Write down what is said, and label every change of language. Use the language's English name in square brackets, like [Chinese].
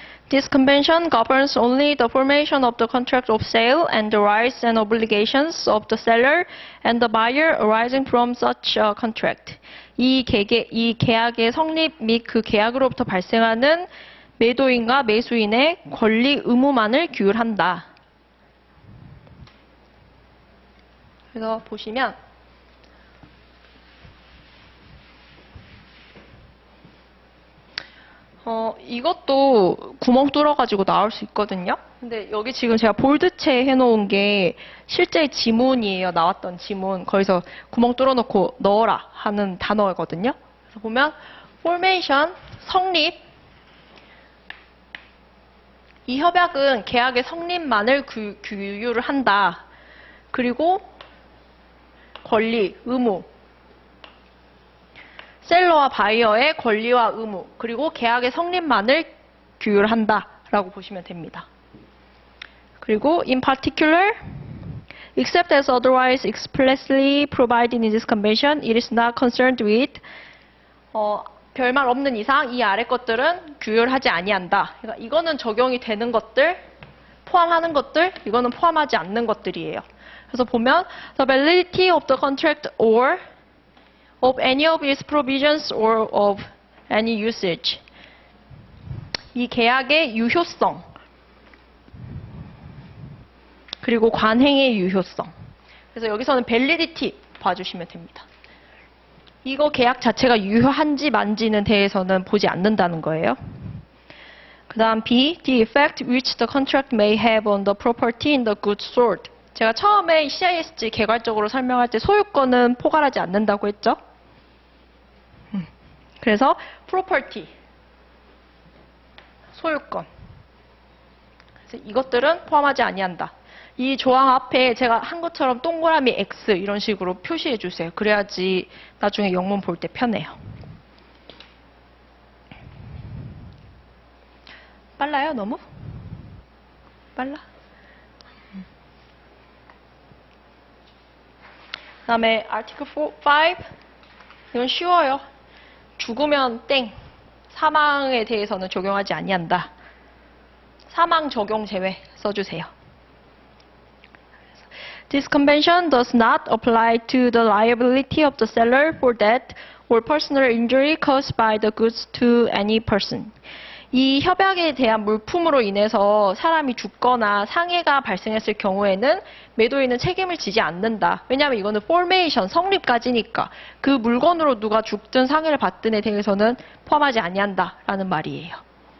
[English] This convention governs only the formation of the contract of sale and the rights and obligations of the seller and the buyer arising from such a contract. [Korean] 이 계약의 성립 및 그 계약으로부터 발생하는 매도인과 매수인의 권리 의무만을 규율한다. 그래서 보시면 이것도 구멍 뚫어가지고 나올 수 있거든요. 근데 여기 지금 제가 볼드체 해놓은 게 실제 지문이에요. 나왔던 지문. 거기서 구멍 뚫어놓고 넣어라 하는 단어거든요. 그래서 보면 formation, 성립. 이 협약은 계약의 성립만을 규율을 한다. 그리고 권리, 의무. 셀러와 바이어의 권리와 의무, 그리고 계약의 성립만을 규율한다라고 보시면 됩니다. [English] 그리고 in particular, except as otherwise expressly provided in this convention, it is not concerned with [Korean] 별말 없는 이상 이 아래 것들은 규율하지 아니한다. 그러니까 이거는 적용이 되는 것들, 포함하는 것들, 이거는 포함하지 않는 것들이에요. 그래서 보면 [English] the validity of the contract or of any of its provisions or of any usage. [Korean] 이 계약의 유효성 그리고 관행의 유효성. 그래서 여기서는 validity 봐주시면 됩니다. 이거 계약 자체가 유효한지 만지는 대해서는 보지 않는다는 거예요. 그 다음 [English] B, the effect which the contract may have on the property in the goods sold. [Korean] 제가 처음에 CISG 개괄적으로 설명할 때 소유권은 포괄하지 않는다고 했죠. 그래서 property, 소유권. 그래서 이것들은 포함하지 아니한다. 이 조항 앞에 제가 한 것처럼 동그라미 X 이런 식으로 표시해 주세요. 그래야지 나중에 영문 볼 때 편해요. 빨라요, 너무? 빨라? 그 다음에 Article 5. 이건 쉬워요. 죽으면 땡. 사망에 대해서는 적용하지 아니한다. 사망 적용 제외 써주세요. [English] This convention does not apply to the liability of the seller for death or personal injury caused by the goods to any person. [Korean] 이 협약에 대한 물품으로 인해서 사람이 죽거나 상해가 발생했을 경우에는 매도인은 책임을 지지 않는다. 왜냐하면 이거는 포메이션, 성립까지니까 그 물건으로 누가 죽든 상해를 받든에 대해서는 포함하지 아니한다라는 말이에요.